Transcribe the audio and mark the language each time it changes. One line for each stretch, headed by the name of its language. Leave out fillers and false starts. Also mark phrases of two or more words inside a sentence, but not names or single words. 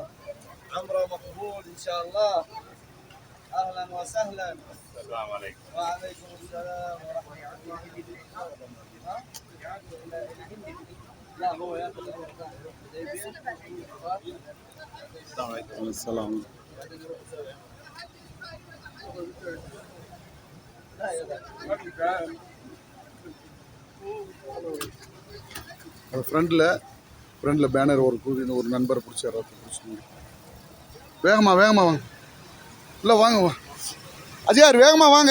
Arabic: عمرة مقبول إن شاء الله. أهلا وسهلا. السلام عليكم. وعليكم السلام ورحمة الله وبركاته. لا هو ياخذ السلام.
Tamil: ஃப்ரண்ட்ல பேனர் ஒரு நண்பரை பிடிச்சாரு. வேகமா வாங்க, இல்லை வாங்க அஜயார், வேகமா வாங்க.